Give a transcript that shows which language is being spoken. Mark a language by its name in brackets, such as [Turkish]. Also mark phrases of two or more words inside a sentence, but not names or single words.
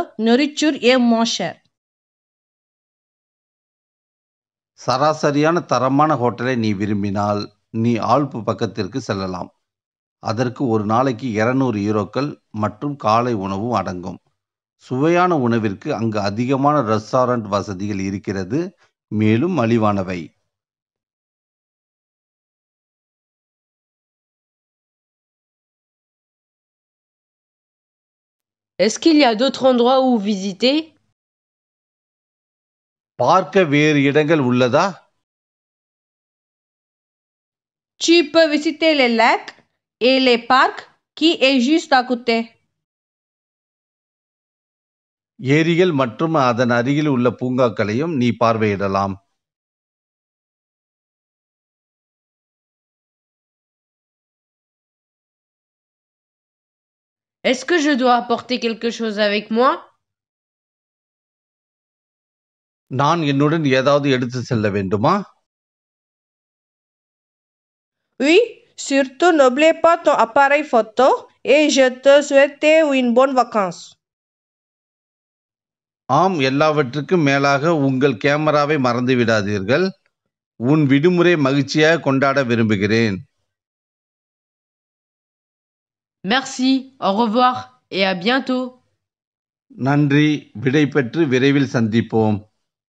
[French] Nourriture est moins chère. [Tamil] சராசரியான தரமான ஹோட்டலை நீ விரும்பினால் நீ ஆல்ப்பு பக்கத்திற்கு செல்லலாம். அதற்கு ஒரு நாளைக்கு 200 யூரோக்கள் மற்றும் காலை உணவும் அடங்கும். சுவையான உணவிற்கு அங்கு அதிகமான ரெஸ்டாரண்ட் வசதிகள் இருக்கிறது, மேலும் மலிவானவை. [French] Est-ce qu'il y a d'autres endroits où visiter? [Tamil] பார்க்க வேறு இடங்கள் உள்ளதா? [French] Tu peux visiter les lacs et les parcs qui est juste à côté. [Tamil] ஏரிகள் மற்றும் அதன் அருகில் உள்ள பூங்காக்களையும் நீ பார்வையிடலாம். [French] Est-ce que je dois apporter quelque chose avec moi? [Tamil] நான் என்னுடன் ஏதாவது எடுத்து செல்ல வேண்டுமா? [French] Oui, surtout n'oublie pas ton appareil photo et je te souhaite une bonne vacance. [Tamil] ஆம், எல்லாவற்றுக்கும் மேலாக உங்கள் கேமராவை மறந்து விடாதீர்கள். உன் விடுமுறை மகிழ்ச்சியாக கொண்டாட விரும்புகிறேன். [French] Merci, au revoir et à bientôt. [Tamil] நன்றி, விடை பெற்று விரைவில் சந்திப்போம்.